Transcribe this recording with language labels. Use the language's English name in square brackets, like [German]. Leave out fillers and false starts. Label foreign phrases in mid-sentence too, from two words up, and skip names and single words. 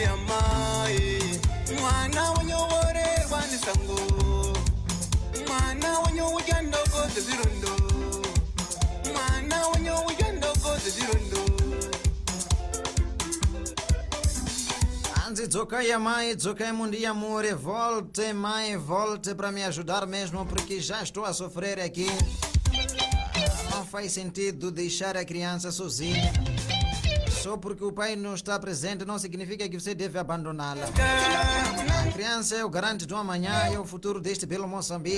[Shona] mai mwana wanyoworerwa nesango mwana wanyowudya ndoko zezirondo mwana wanyowudya ndoko zezirondo Anzi, dzokai mãe, dzokai mundi amore, [Portuguese] volte mãe, volte para me ajudar mesmo, porque já estou a sofrer aqui. Não faz sentido deixar a criança sozinha. Só porque o pai não está presente não significa que você deve abandoná-la. A criança é o garante do amanhã, é o futuro deste belo Moçambique.